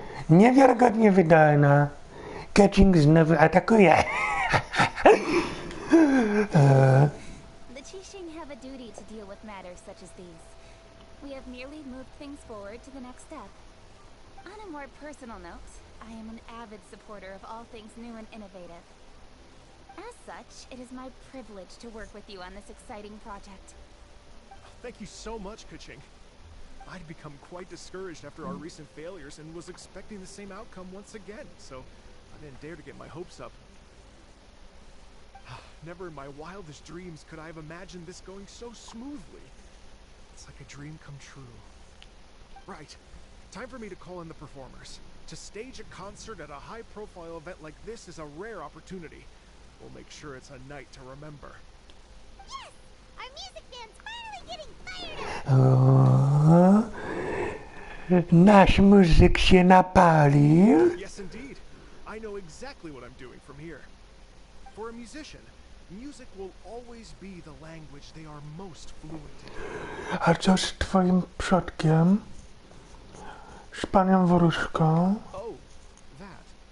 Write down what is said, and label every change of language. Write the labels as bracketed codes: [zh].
[pl] Niewiarygodnie wydajna. Catching znowu atakuje. [en] The Qixing have a duty to deal with matters such as these. We have merely moved things forward to the next step. On a more personal note, I am an avid supporter of all things new and innovative. As such, it is my privilege to work with you on this exciting project. Thank you so much, Kuching. I'd become quite discouraged after our recent failures and was expecting the same outcome once again, so I didn't dare to get my hopes up. Never in my wildest dreams could I have imagined this going so smoothly. It's like a dream come true. Right. Time for me to call in the performers. To stage a concert at a high-profile event like this is a rare opportunity. We'll make sure it's a night to remember. Yes! Our music band's finally getting fired up! [pl] O, nasz muzyk się napalił. [en] Yes, indeed. I know exactly what I'm doing from here. For a musician, music will always be the language they are most fluent in. [pl] A co z twoim przodkiem? Z panią Wróżką? [en] Oh, that.